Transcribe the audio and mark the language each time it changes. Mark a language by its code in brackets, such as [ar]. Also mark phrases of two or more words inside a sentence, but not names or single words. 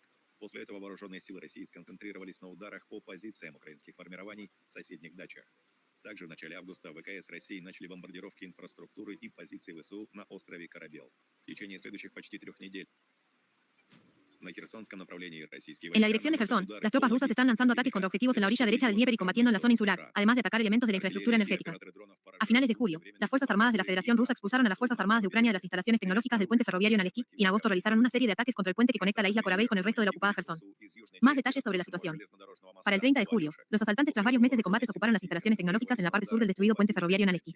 [ru] После этого вооруженные силы России сконцентрировались на ударах по позициям украинских формирований в соседних дачах. Также в начале августа ВКС России начали бомбардировки инфраструктуры и позиций ВСУ на острове Корабел. В течение следующих почти 3 недель на Херсонском направлении российские [es] En la dirección de Gerson, las tropas rusas están lanzando ataques contra objetivos en la orilla derecha del Dnieper y combatiendo en la zona insular, además de atacar elementos de la infraestructura energética. A finales de julio, las Fuerzas Armadas de la Federación Rusa expulsaron a las Fuerzas Armadas de Ucrania de las instalaciones tecnológicas del puente ferroviario en Aleski, y en agosto realizaron una serie de ataques contra el puente que conecta la isla Korabel con el resto de la ocupada Gerson. Más detalles sobre la situación. Para el 30 de julio, los asaltantes tras varios meses de combates ocuparon las instalaciones tecnológicas en la parte sur del destruido puente ferroviario en Aleski.